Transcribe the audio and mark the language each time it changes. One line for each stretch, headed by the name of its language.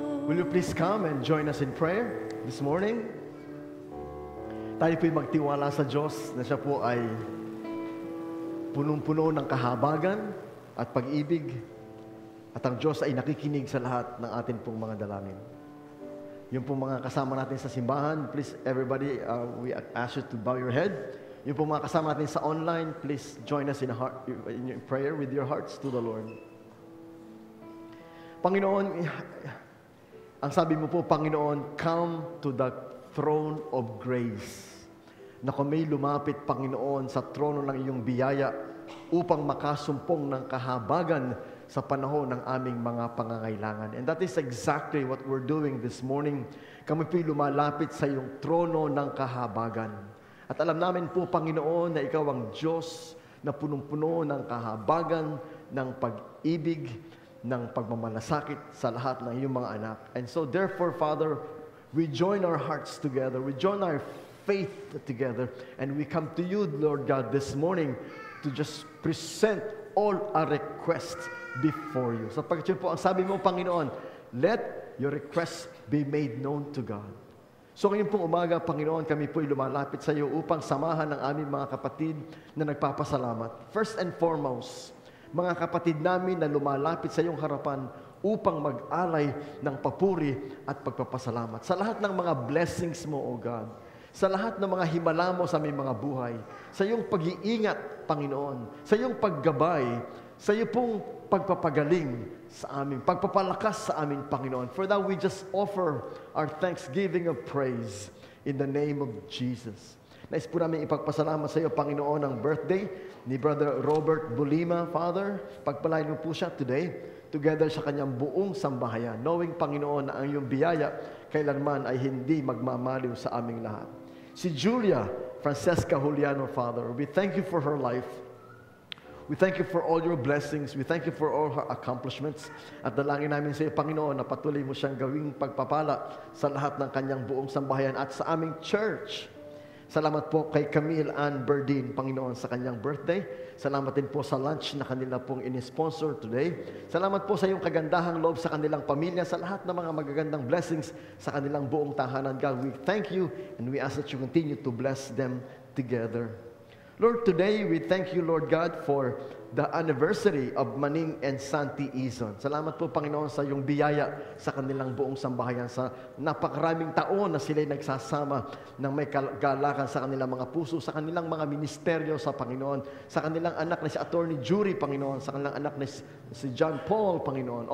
English: Will you please come and join us in prayer this morning?
Filipino: Tayo po'y magtiwala sa Diyos na siya po ay punong-puno ng kahabagan at pag-ibig, at ang Diyos ay nakikinig sa lahat ng atin pong mga dalangin. Yung pong mga kasama natin sa simbahan,
English: please everybody, we ask you to bow your head.
Filipino: Yung pong mga kasama natin sa online,
English: please join us in prayer with your hearts to the Lord.
Filipino: Panginoon, ang sabi mo po, Panginoon,
English: come to the throne of grace.
Filipino: Na kami lumapit, Panginoon, sa trono ng iyong biyaya upang makasumpong ng kahabagan sa panahon ng aming mga pangangailangan.
English: And that is exactly what we're doing this morning.
Filipino: Kami po'y lumalapit sa iyong trono ng kahabagan. At alam namin po, Panginoon, na ikaw ang Diyos na punong-puno ng kahabagan, ng pag-ibig, ng pagmamalasakit sa lahat ng iyong mga anak.
English: And so therefore, Father, we join our hearts together. We join our faith together. And we come to you, Lord God, this morning to just present all our requests before you.
Filipino: Sapagkat yun po, ang sabi mo, Panginoon,
English: let your requests be made known to God.
Filipino: So ngayon pong umaga, Panginoon, kami po'y lumalapit sa iyo upang samahan ng aming mga kapatid na nagpapasalamat.
English: First and foremost,
Filipino: mga kapatid namin na lumalapit sa iyong harapan upang mag-alay ng papuri at pagpapasalamat. Sa lahat ng mga blessings mo, O God, sa lahat ng mga himala mo sa aming mga buhay, sa iyong pag-iingat, Panginoon, sa iyong paggabay, sa iyong pong pagpapagaling sa aming, pagpapalakas sa aming Panginoon.
English: For that, we just offer our thanksgiving of praise in the name of Jesus.
Filipino: Nais po namin ipagpasalamat sa iyo, Panginoon, ang birthday ni Brother Robert Bulima, Father. Pagpalain mo po siya today, together sa kanyang buong sambahayan, knowing, Panginoon, na ang iyong biyaya kailanman ay hindi magmamaliw sa aming lahat.
English: Si Julia Francesca Juliano, Father, we thank you for her life. We thank you for all your blessings. We thank you for all her accomplishments.
Filipino: At dalangin namin sa iyo, Panginoon, na patuloy mo siyang gawing pagpapala sa lahat ng kanyang buong sambahayan at sa aming church. Salamat po kay Camille Ann Berdin, Panginoon, sa kanyang birthday. Salamat din po sa lunch na kanila pong in-sponsor today. Salamat po sa iyong kagandahang loob sa kanilang pamilya, sa lahat ng mga magagandang blessings sa kanilang buong tahanan.
English: God, we thank you and we ask that you continue to bless them together. Lord, today we thank you, Lord God, for the anniversary of Maning and Santi Izon.
Filipino: Salamat po, Panginoon, sa iyong biyaya sa kanilang buong sambahayan, sa napakaraming taon na sila'y nagsasama ng may kagalakan sa kanilang mga puso, sa kanilang mga ministeryo sa Panginoon, sa kanilang anak na si Attorney Jury, Panginoon, sa kanilang anak na si John Paul, Panginoon.